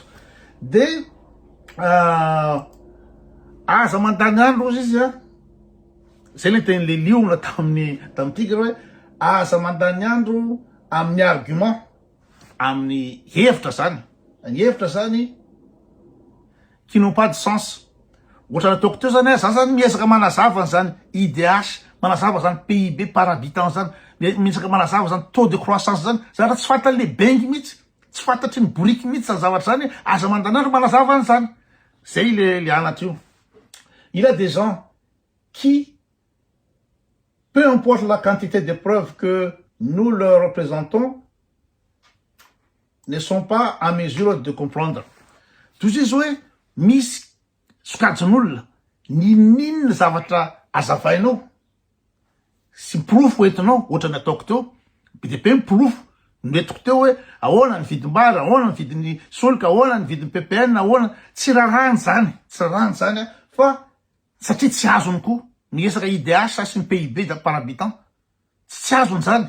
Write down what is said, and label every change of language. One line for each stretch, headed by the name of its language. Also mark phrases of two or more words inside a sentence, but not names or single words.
Malagasy: De aza mandany andro izy zay le teny le liona tamin'ny tika hoe aza mandany andro amin'ny argument amin'ny hevitra zany. Ny hevitra zany
French: qui n'ont pas de sens.
Malagasy: Ohatrany ataoko teo zany za zany miezaka manazava zany IDH, manazava zany
French: PIB par habitant
Malagasy: zany, miezaka manazava zany
French: taux de croissance
Malagasy: zany. Zany tsy fantatry le bengy mihitsy, tsy fantatry ny boriky mihitsy zany zavatra zany, aza mandanandro manazava an'izany. Zay le anatra io.
French: Il y a des gens qui, peu importe la quantité de preuves que nous leur représentons, ne sont pas en mesure de comprendre.
Malagasy: Toy izy hoe misy sokajin'olona ninninona zavatra azavainao sy mipirofo entinao ohatrany ataoko teo be de be mipirofo metiko teo hoe ahoana ny vidim-bary, ahoana ny vidin'ny solika, ahoana ny vidin'ny PPN, ahoana tsy rarahany zany, tsy rarahany zany fa satria tsy azony koa miresaka IDH sy ny
French: PIB par habitant
Malagasy: tsy azony zany.